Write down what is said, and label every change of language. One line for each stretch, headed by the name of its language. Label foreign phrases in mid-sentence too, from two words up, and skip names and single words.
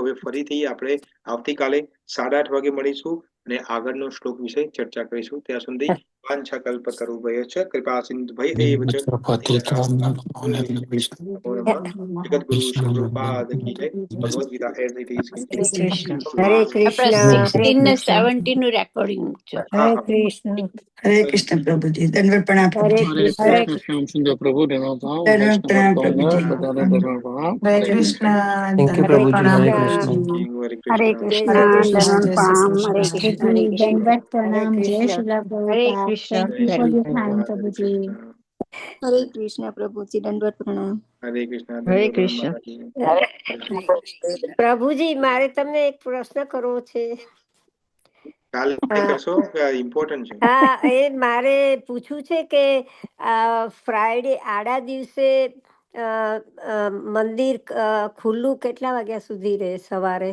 Gujarati: હવે ફરીથી આપણે આવતીકાલે 8:30 વાગે મળીશું અને આગળનો શ્લોક વિશે ચર્ચા કરીશું. ત્યાં સુધી
Sanskrit: वांछा कल्पतरुभ्यश्च कृपा सिंधुभ्य एव च
Hindi: जगतगुरु श्री प्रभुपाद की जय. भगवद गीता एज़ इट इज़ की जय.
Gujarati: હરે આપણે કૃષ્ણ. 16 ને 17 નું રેકોર્ડિંગ છે. હા હા.
Hindi: हरे कृष्ण प्रभु जी, दंडवत प्रणाम प्रभु
Gujarati: હરે
Hindi: जी। हरे
Gujarati: કૃષ્ણ.
Hindi: कृष्ण श्याम सुंदर प्रभु देवताओं दंडवत प्रणाम प्रभु जी। बधाने दरबार प्रणाम हरे कृष्ण,
English: thank you
Hindi: दंडवत प्रभु जी, प्रणाम हरे प्रभु कृष्ण। जी। हरे
Gujarati: હરે
Hindi: कृष्ण।
Gujarati: જય કૃષ્ણ, શ્રી
Hindi: हरे कृष्ण,
Gujarati: કૃષ્ણ. દનન
Hindi: जय श्री
Gujarati: પામ,
Hindi: कृष्ण।
Gujarati: હરે
Hindi: Prabhuji,
Gujarati: કૃષ્ણ, હરે કૃષ્ણ.
Hindi: Dandavat
Gujarati: હરે
Hindi: प्रणाम, जय
Gujarati: કૃષ્ણ.
Hindi: Srila
Gujarati: હરે
Hindi: Prabhupada.
Gujarati: કૃષ્ણ.
English: Thank you
Hindi: जय
English: for
Hindi: श्री
English: your
Hindi: कृष्ण।
English: time,
Hindi: हरे
English: Prabhuji.
Hindi: कृष्ण। हरे कृष्ण प्रभु जी, दंडवत प्रणाम। हरे कृष्ण।
Gujarati: હરે
Hindi: दंडवत प्रणाम
Gujarati: કૃષ્ણ.
Hindi: महाराज जी।
Gujarati: પ્રભુજી, મારે તમને એક પ્રશ્ન કરવો છે. કાલે હા, કરશો કે ઇમ્પોર્ટન્ટ છે? હા, એ મારે પૂછવું છે કે ફ્રાઈડે આડા દિવસે અ, મંદિર ખુલ્લું કેટલા વાગ્યા સુધી રહે સવારે?